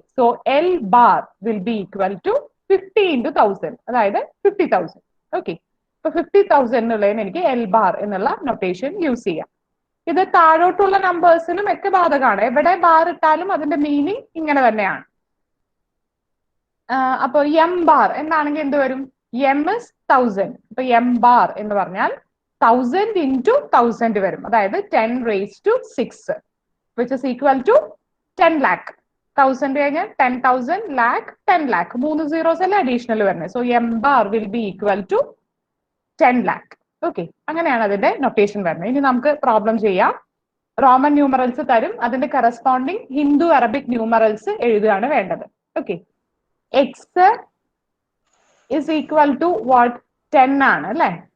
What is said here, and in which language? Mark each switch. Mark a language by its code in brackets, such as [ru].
[en] So L bar will be equal to 50 into 1000, [ml] അതായത് [en] 50,000. [ml] Okay, ഇപ്പൊ 50,000 എന്നുള്ളതിന് എനിക്ക് എൽ ബാർ എന്നുള്ള നൊട്ടേഷൻ യൂസ് ചെയ്യാം. ഇത് താഴോട്ടുള്ള നമ്പേഴ്സിനും ഒക്കെ ബാധകമാണ്. എവിടെ ബാർ ഇട്ടാലും അതിന്റെ മീനിങ് ഇങ്ങനെ തന്നെയാണ്. അപ്പൊ എം ബാർ എന്നാണെങ്കിൽ എന്ത് വരും? M is 1000. ഇപ്പൊ എം ബാർ എന്ന് പറഞ്ഞാൽ 1000 into 1000 വരും, അതായത് 10 raised to 6, [en] which is equal to 10 lakh. [ml] 1000 കഴിഞ്ഞാൽ 10,000, lakh 10 lakh. [en] 3 zeros [ml] അല്ലേ അഡീഷണൽ വരുന്നത്. [en] So M bar will be equal to 10 lakh. [ml] Okay, അങ്ങനെയാണ് അതിന്റെ നൊട്ടേഷൻ വരുന്നത്. ഇനി നമുക്ക് പ്രോബ്ലം ചെയ്യാം. റോമൻ ന്യൂമറൽസ് തരും, അതിന്റെ കറസ്പോണ്ടിങ് ഹിന്ദു അറബിക് ന്യൂമറൽസ് എഴുതുകയാണ് വേണ്ടത്. [en] Okay, X is equal to what? 10 [ml] ആണ് അല്ലെ.